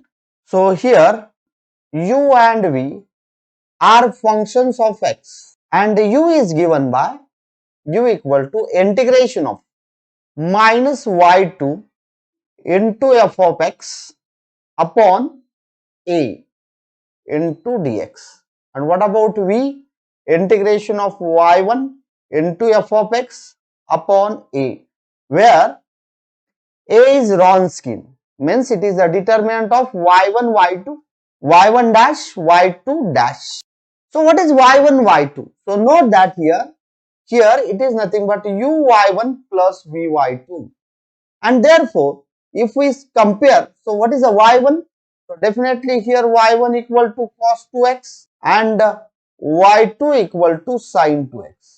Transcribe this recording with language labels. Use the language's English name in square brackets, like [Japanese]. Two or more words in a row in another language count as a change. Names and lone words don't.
[English] So here u and v are functions of x, and u is given by u equal to integration of minus y2 into f of x upon a into dx. And what about v? Integration of y1 into f of x upon a, where a is Wronskian, means it is the determinant of y1 y2, y1 dash y2 dash. So what is y1 y2? So note that here it is nothing but uy1 plus vy2, and therefore if we compare, so what is the y1? So definitely here y1 equal to cos 2x and y2 equal to sin 2x.